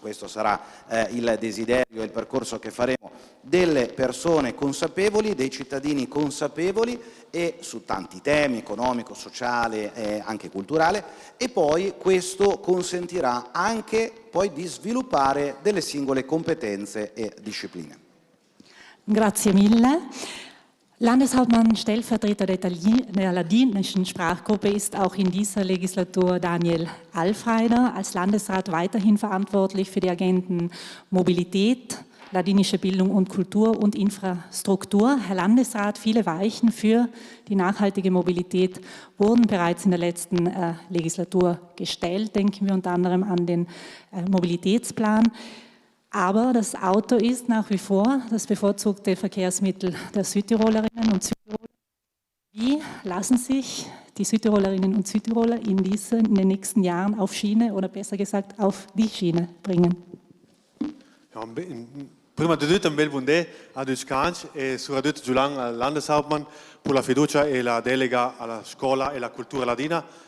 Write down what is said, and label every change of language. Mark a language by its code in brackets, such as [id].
[it] questo sarà il desiderio e il percorso che faremo, delle persone consapevoli, dei cittadini consapevoli e su tanti temi, economico, sociale e anche culturale, e poi questo consentirà anche poi di sviluppare delle singole competenze e discipline. Grazie mille. [de] Landeshauptmann, Stellvertreter der ladinischen Sprachgruppe ist auch in dieser Legislatur Daniel Alfreider, als Landesrat weiterhin verantwortlich für die Agenden Mobilität, ladinische Bildung und Kultur und Infrastruktur. Herr Landesrat, viele Weichen für die nachhaltige Mobilität wurden bereits in der letzten Legislatur gestellt. Denken wir unter anderem an den Mobilitätsplan. Aber das Auto ist nach wie vor das bevorzugte Verkehrsmittel der Südtirolerinnen und Südtiroler. Wie lassen sich die Südtirolerinnen und Südtiroler in den nächsten Jahren auf Schiene oder besser gesagt auf die Schiene bringen? [it] Ja, prima di tutto un bel buon day a tutti e soprattutto Giuliano al Landeshauptmann per la fiducia e la delega alla scuola e la cultura ladina.